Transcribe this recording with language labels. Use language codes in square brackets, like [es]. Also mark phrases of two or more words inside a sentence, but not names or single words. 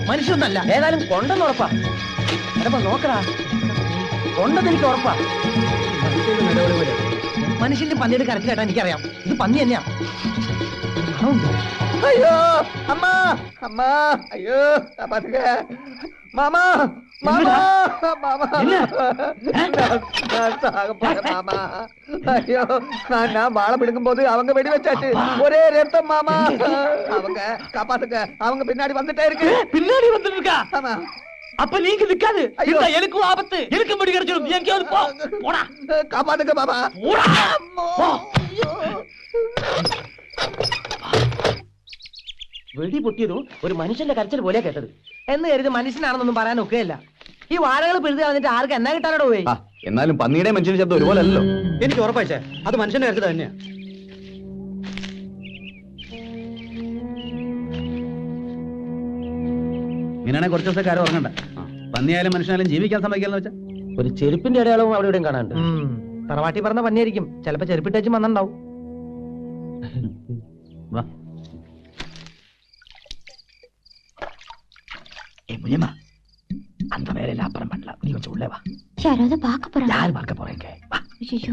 [ml] മനുഷ്യനല്ല, ഏതായാലും കൊണ്ടെന്ന് ഉറപ്പാ. എടപ്പ നോക്കടാ, കൊണ്ടെന്ന് എനിക്ക് ഉറപ്പാ. മനുഷ്യന്റെ പന്നിയുടെ കരച്ചിൽ കേട്ടാ എനിക്കറിയാം ഇത് പന്നി തന്നെയാ. അയ്യോ അമ്മ, അമ്മ, അയ്യോ മാമാ, മാമാ, മാമാ, [ta] மாமா. ஐயோ நான் வாழை பிடுங்கும் போது அவங்க வெடி வச்சாச்சு. ஒரே ரத்தம் மாமா. அவங்க காப்பாத்துங்க, அவங்க பின்னாடி வந்துட்டே இருக்கு. பின்னாடி வந்துட்டு இருக்கா? ஆமா. அப்ப நீங்க நிக்காது. ஐயோ எனக்கும் ஆபத்து, எனக்கும் முடி கிடைச்சிடும். எங்கேயாவது போ. போடா, காப்பாத்துங்க மாமா. [ml] വെടി പൊട്ടിയതും ഒരു മനുഷ്യന്റെ കരച്ചിൽ പോലെയാ കേട്ടത്. എന്ന് കരുതി മനുഷ്യനാണെന്നൊന്നും പറയാൻ ഒക്കെയല്ല. ഈ വാഴകൾ പിഴുതി കളഞ്ഞിട്ട് ആർക്ക് എന്നാ കിട്ടാനോ പോയി. എന്നാലും പന്നിയുടെ മനുഷ്യന്റെ ശബ്ദം ഒരുപോലെ അല്ലല്ലോ. എനിക്ക് ഉറപ്പായിച്ചേ അത് മനുഷ്യന്റെ കരച്ചിൽ തന്നെയാ. ഇങ്ങനെയാണെങ്കിൽ കുറച്ച് ദിവസം കാര്യം ഉറങ്ങണ്ട. പന്നിയായാലും മനുഷ്യനായാലും ജീവിക്കാൻ സമ്മതിക്കാന്ന് വെച്ചാൽ ഒരു ചെരുപ്പിന്റെ അടയാളവും അവിടെ ഇവിടെയും കാണാണ്ട്. തറവാട്ടി പറഞ്ഞ പന്നിയായിരിക്കും. ചിലപ്പോ ചെരുപ്പിട്ടേച്ചും വന്നിണ്ടാവും. വാ. [ta] முனியம்மா, அந்த வேலையில அப்புறம் பண்ணலாம். நீ கொஞ்சம் உள்ளே வா. யாராவது பார்க்க போறாங்க? யார் பார்க்க போறீங்க? வா. ஐயோ